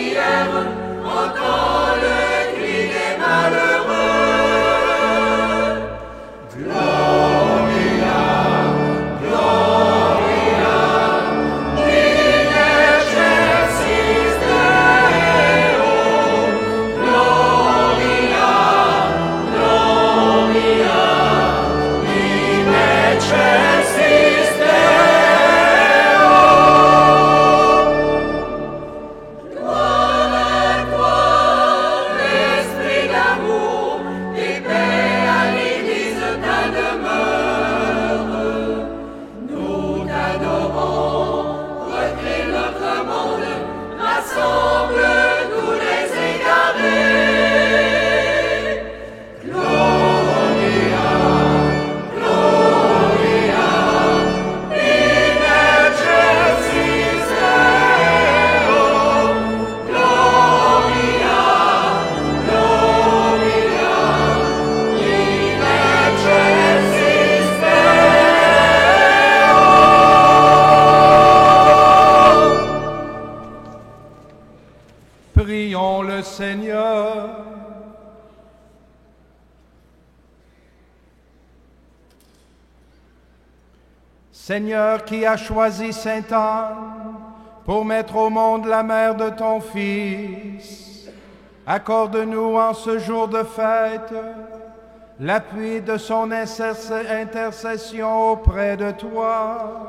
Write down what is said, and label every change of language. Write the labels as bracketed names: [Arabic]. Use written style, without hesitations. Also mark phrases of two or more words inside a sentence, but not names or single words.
[French] terre, entend le cri des malheureux. [Latin] Gloria, Gloria, in excelsis Deo. Gloria, Gloria, in excelsis Deo. [French] Gloire à toi, l'esprit d'amour et paix à l'église ta demeure. Nous t'adorons, recrée notre monde, rassemble tous les égarés. [Latin] Gloria, Gloria, in excelsis Deo. Gloria, Gloria, in excelsis Deo. [French] Prions le Seigneur. Seigneur qui as choisi Sainte Anne pour mettre au monde la mère de ton Fils, accorde-nous en ce jour de fête l'appui de son intercession auprès de toi.